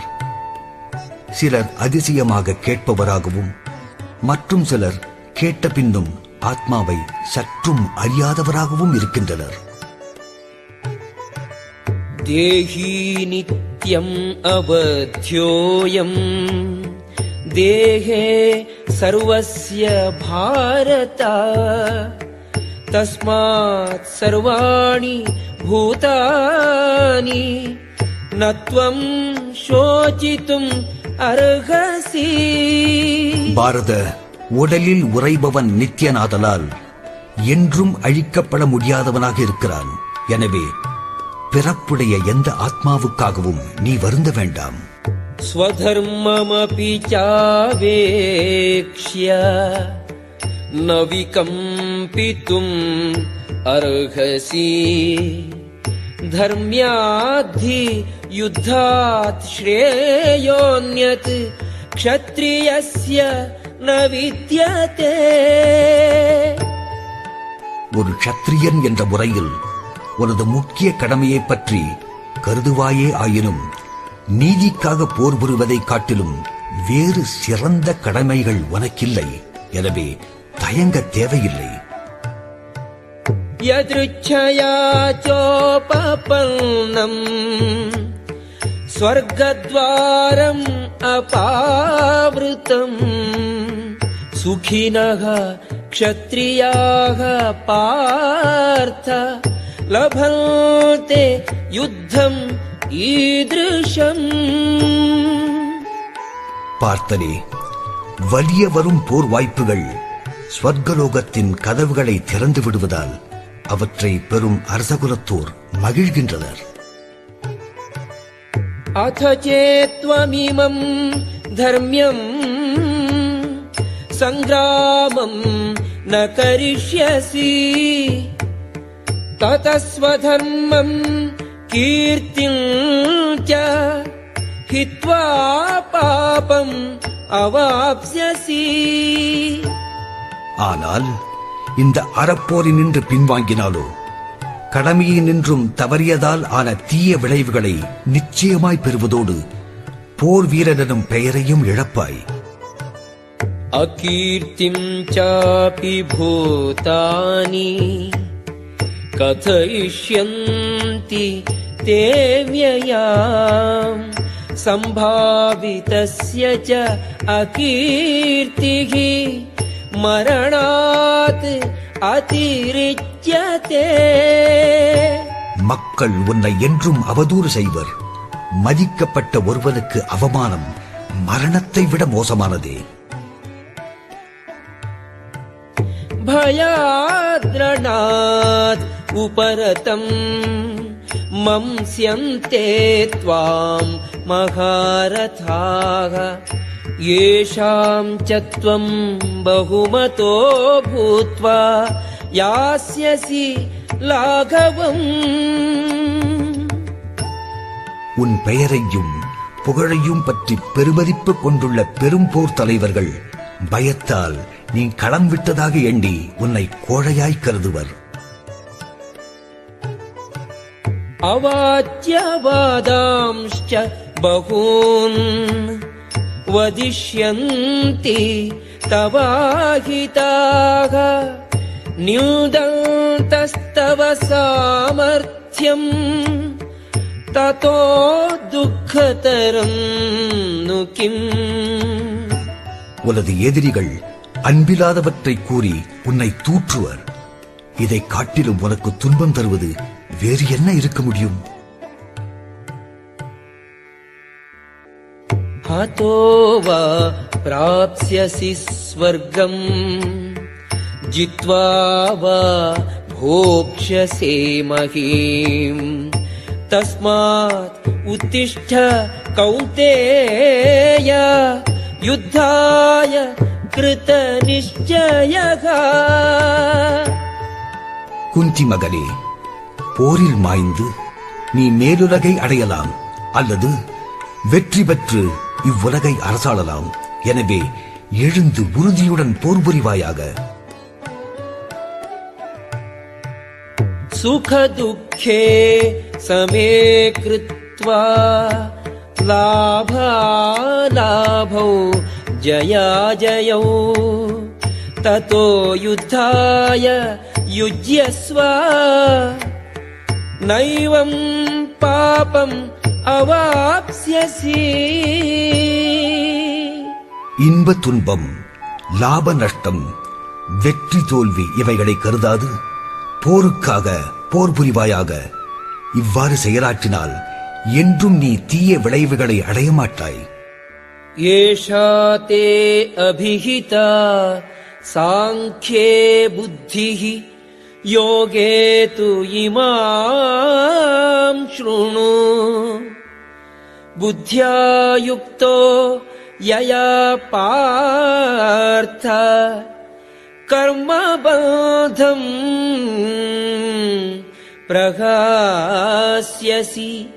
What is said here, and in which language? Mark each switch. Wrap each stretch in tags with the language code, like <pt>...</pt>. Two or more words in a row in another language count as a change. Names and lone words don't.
<ta>சிலர் அதிசயமாக கேட்பவராகவும், மற்றும் சிலர் கேட்ட பின்னும் ஆத்மாவை சற்றும் அறியாதவராகவும் இருக்கின்றனர்.</ta> <sa>देही नित्यम् अवध्योऽयम् देहे सर्वस्य भारत तस्मात् सर्वाणि भूतानि न त्वं शोचितुम् अर्हसि.</sa> <ta>பாரத, உடலில் உறைபவன் நித்தியனாதலால் என்றும் அழிக்கப்பட முடியாதவனாக இருக்கிறான். எனவே பிறப்புடைய எந்த ஆத்மாவுக்காகவும் நீ வருந்த வேண்டாம்.</ta> <sa>स्वधर्ममपि चावेक्ष्य न विकम्पितुम् अर्हसि. धर्म्याद्धि युद्धात् श्रेयोऽन्यत् क्षत्रियस्य न विद्यते.</sa> <ta>ஒரு க்ஷத்ரியன் என்ற முறையில் உனது முக்கிய கடமையை பற்றி கருதுவாயே ஆயினும் நீதிக்காக போர் புரிவதை காட்டிலும் வேறு சிறந்த கடமைகள் உனக்கில்லை. எனவே தயங்க தேவையில்லை.</ta> <sa>यदृच्छया चोपपन्नम् स्वर्गद्वारम् अपावृतम् सुखिनः क्षत्रियाः पार्थ लभन्ते युद्धम् ईदृशम्.</sa> <ta>பார்த்தனே, வலிய வரும் போர் வாய்ப்புகள் ஸ்வர்கலோகத்தின் கதவுகளை திறந்து விடுவதால் அவற்றை பெறும் அரசகுலத்தோர் மகிழ்கின்றனர்.</ta> <sa>अथ चेत्त्वमिमम् धर्म्यम् सङ्ग्रामम् न करिष्यसि ततः स्वधर्मम् कीर्तिम् च हित्वा पापम् अवाप्स्यसि.</sa> <ta>ஆனால் இந்த அறப்போரினின்று பின்வாங்கினாலோ கடமையினின்றும் தவறியதால் ஆன தீய விளைவுகளை நிச்சயமாய் பெறுவதோடு போர் வீரனும் பெயரையும் இழப்பாய்.</ta> <sa>अकीर्तिम् चापि भूतानि कथयिष्यन्ति ते व्ययाम्. सम्भावितस्य च अकीर्तिः मरणात् अतिरिच्यते.</sa> <ta>மக்கள் உன்னை என்றும் அவதூறு செய்வர். மதிக்கப்பட்ட ஒருவனுக்கு அவமானம் மரணத்தை விட மோசமானதே.</ta> <sa>भयाद्रणात् उपरतम् मंस्यन्ते त्वाम् महारथाः. येषाम् च त्वम् बहुमतो भूत्वा यास्यसि लाघवम्.</sa> <ta>உன் பெயரையும் புகழையும் பற்றி பெருமதிப்பு கொண்டுள்ள பெரும் போர் தலைவர்கள் பயத்தால் நீ களம் விட்டதாக எண்ணி உன்னை கோழையாய் கருதுவர்.</ta> <sa>अवाच्यवादांश्च बहून् वदिष्यन्ति तवाहिताः. न्यूदन्तस्तव सामर्थ्यम् ततो दुःखतरम् नु किम्.</sa> <ta>உனது எதிரிகள் அன்பில்லாதவற்றை கூறி உன்னை தூற்றுவர். இதை காட்டிலும் உனக்கு துன்பம் தருவது வேறு என்ன இருக்க முடியும்?</ta> <sa>हतो वा प्राप्स्यसि स्वर्गम् जित्वा वा भोक्ष्यसे महीम्. तस्मात् उत्तिष्ठ कौन्तेय युद्धाय कृतनिश्चयः.</sa> <ta>குந்தி மகனே, போரில் மாய்ந்து நீ மேலுலகை அடையலாம் அல்லது வெற்றி பெற்று இவ்வுலகை அரசாளலாம். எனவே எழுந்து உறுதியுடன் போர் புரிவாயாக.</ta> <sa>सुख दुःखे समे कृत्वा लाभालाभौ जयाजयौ. ततो युद्धाय युज्यस्व नैवं पापम् अवाप्स्यसि.</sa> <ta>இன்ப துன்பம், லாப நஷ்டம், வெற்றி தோல்வி இவைகளை கருதாது போருக்காக போர் புரிவாயாக. இவ்வாறு செயலாற்றினால் என்றும் நீ தீய விளைவுகளை அடைய மாட்டாய்.</ta> <sa>एषा ते अभिहिता सांख्ये बुद्धिः योगे तु इमाम् शृणु बुद्ध्या युक्तो यया पार्थ कर्मबन्धम् प्रहास्यसि.</sa>